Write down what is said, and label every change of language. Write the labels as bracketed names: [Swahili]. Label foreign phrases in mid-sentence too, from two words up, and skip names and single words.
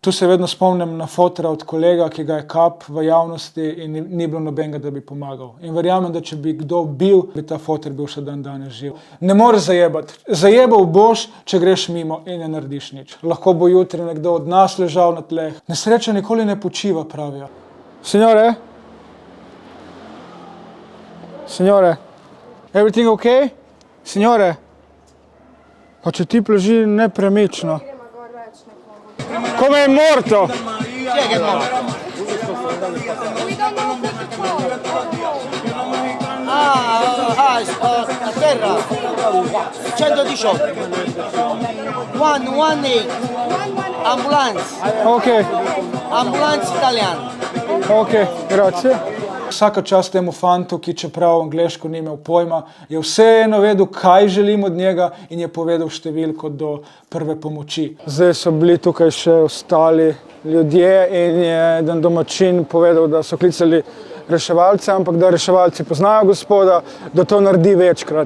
[Slovenian] Tu se vedno spomnim na fotra od kolega, ki ga je kap v javnosti in ni bilo nobenega, da bi pomagal. In verjamem, da če bi kdo bil, bi ta foter bil še dan danes živ. Ne moreš zajebati. Zajebal boš, če greš mimo in ne narediš nič. Lahko bo jutri nekdo od nas ležal na tleh. Nesreča nikoli ne počiva, pravijo. [Italian] Signore? Signore? [English] Everything okay? Signore? [Slovenian] Pa če ti leži nepremično. [Italian] Come è morto? Chi è che è morto? A terra 118 118 ambulance Ok, ambulance italiano. ok, grazie. [Slovenian] Vsaka čast temu fantu, ki čeprav angleško ni imel pojma, je vseeno vedel, kaj želim od njega in je povedal številko do prve pomoči. Zdaj so bili tukaj še ostali ljudje in je eden domačin povedal, da so klicali reševalce, ampak da reševalci poznajo gospoda, da to naredi večkrat.